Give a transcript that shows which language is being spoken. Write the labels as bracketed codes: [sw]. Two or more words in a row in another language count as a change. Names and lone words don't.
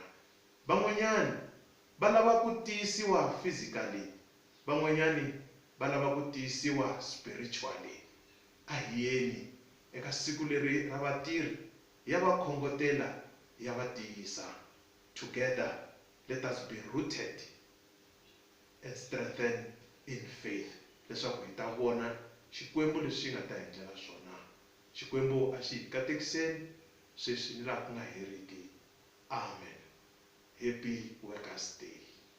[ts] Van'wanyani va lava ku tiyisiwa physically, van'wanyani va lava ku tiyisiwa spiritually. A hi yeni eka siku leri ra vatirhi ya va khongotela ya va tiyisa. [en] Together let us be rooted and strengthened in faith, [ts] leswaku hi ta vona xikwembu leswi nga ta hi endlela swona. Xikwembu a xi hi katekiseni sweswi ni laha ku nga heriki. [en] Amen. Happy Workers' Day.